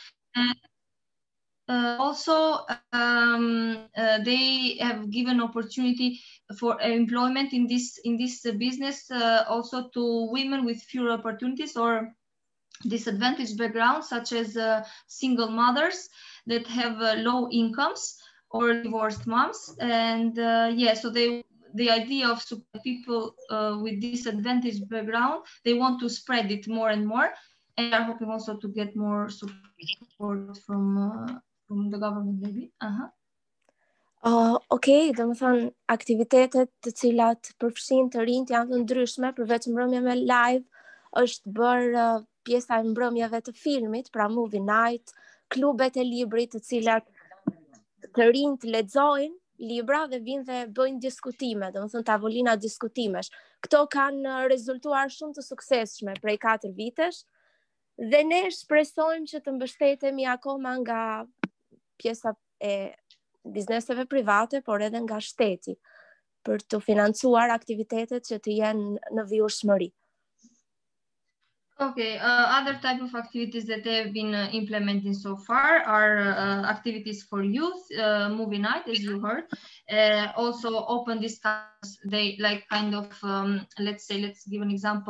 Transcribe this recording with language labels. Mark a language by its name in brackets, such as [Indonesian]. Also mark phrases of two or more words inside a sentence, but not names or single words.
[English] Also, they have given opportunity for employment in this business also to women with fewer opportunities or disadvantaged backgrounds, such as single mothers that have low incomes or divorced moms. And so the idea of people with disadvantaged background, they want to spread it more and more, and are hoping also to get more support from the government, maybe. [Albanian] Dhe më thonë, aktivitetet të cilat përfshin të rinjt janë të ndryshme, përveç mbrëmje me live, është bërë pjesa e mbrëmjeve të filmit, pra [English] movie night, [Albanian] klubet e librit të cilat të rinjt lexojnë libra dhe vinë dhe bëjnë diskutime, dhe më thonë tavolina diskutimesh. Këto kanë rezultuar shumë të suksesshme prej 4 vitesh, dhe ne shpresojmë që të mbështetemi akoma nga pjesa e bizneseve private, por edhe nga shteti, për të financuar aktivitetet që të jenë në vijshmëri. [English] Okay, other type of activities that they have been implementing so far are activities for youth, movie night, as you heard, also open discussions. They like kind of, let's give an example.